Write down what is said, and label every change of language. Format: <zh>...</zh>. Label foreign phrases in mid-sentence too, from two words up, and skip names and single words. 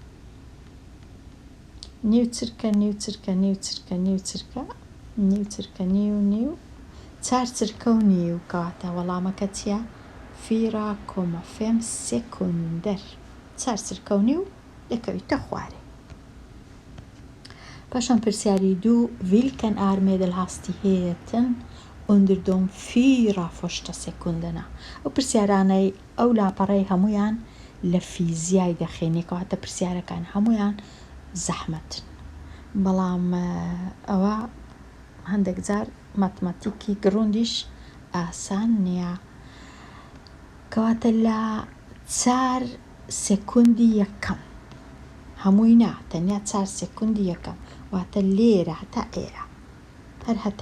<ckb>نیو چرکە نیو چرکە نیو چرکە نیو چرکە نیو چرکە نیو 4 چرکە و نیو کەواتە وەڵامەکە چییە 4,5 سێکوندەر 4 چرکە و نیو دەکەویتە خوارێ پاشان پرسیاری 2</ckb> <sv>vilken är medelhastigheten under de 4 första sekunderna</sv> <ckb>ئەو پرسیارانەی ئەو لاپەڕەی هەمویان لە فیزیای دەخێنێ کەواتە پرسیارەکان هەمویان زەحمەتن بەڵام ئەوە هەندێک جار ماتماتیکی گڕوندیش ئاسان نییە کەواتە لە 4 سێکوندی یەکەم هەمووی نا تەنیا 4 سێکوندی یەکەم واتە لێرە هەتا ئێرە هەر</ckb>